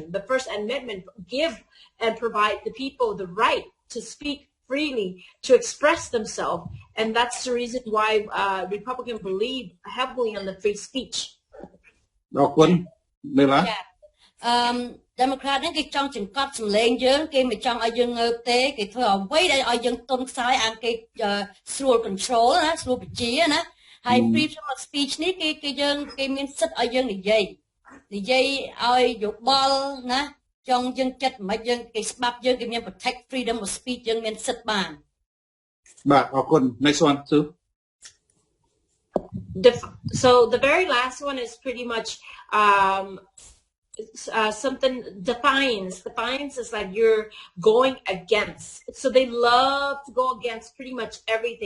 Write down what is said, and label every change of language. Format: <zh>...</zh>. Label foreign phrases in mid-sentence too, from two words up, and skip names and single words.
<en>The First Amendment give and provide the people the right to speak freely, to express themselves. And that's the reason why Republicans believe heavily on the free speech.</en> <km>Democrat ហ្នឹងគេចង់ចង្កត់សម្លេងយើងគេមិនចង់ឲ្យយើងងើបទេគេធ្វើអ្វីដែលឲ្យយើងទន់ខ្សោយអានគេស្រួល control ណាស្រួលបញ្ជាណាហើយ</km> <en>freedom of speech</en> <km>នេះគេយើងគេមានសិទ្ធិឲ្យយើងនិយាយឲ្យយោបល់ណាចង់យើងចិត្តមិនយើងគេច្បាប់យើងគេមាន</km> <en>protect freedom of speech</en> <km>យើងមានសិទ្ធិបាន បាទអរគុណ</km> <en>next one too so the very last one is pretty much something defiance is like you're going against, so they love to go against pretty much everything.</en>